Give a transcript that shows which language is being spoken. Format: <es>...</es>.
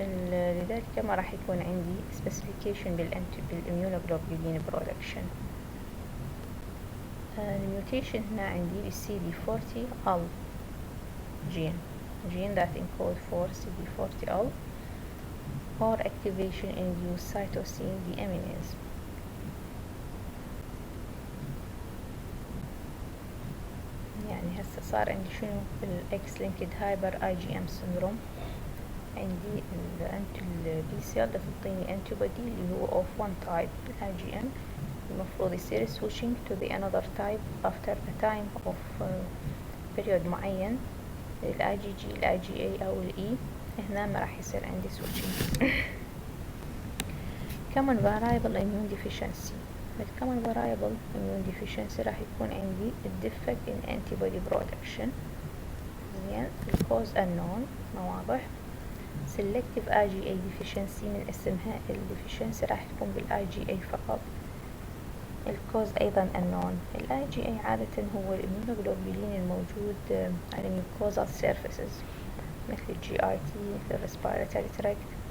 <ar>لذلك ما راح يكون عندي specification بالimmunoglobulin production.</ar> <en>الميوتيشن هنا عندي CD40L gene that encode for CD40L or activation induced cytosine deaminase.</en> <ar>يعني هسه صار عندي شنو بالإكس لينكد هايبر IgM syndrome. عندي البي سيل تعطيني</ar> <en>antibody اللي هو of one type IgM، المفروض يصير switching to the another type after a time of period معين، IgG IgA أو الE.</en> <ar>هنا ما راح يصير عندي switching.</ar> <en>common variable immune deficiency. بالcommon variable immune deficiency راح يكون عندي defect in antibody production. زين، الcause unknown ما واضح. selective IgA deficiency</en> <ar>من اسمها</ar> <en>الdeficiency راح تكون بالIgA فقط.</en> <ar>الكوز أيضا unknown. الIgA عادة هو الإميونوجلوبولين الموجود على</ar> <en>mucosal surfaces</en> <ar>مثل الGIT مثل</ar> <en>respiratory tract.</en>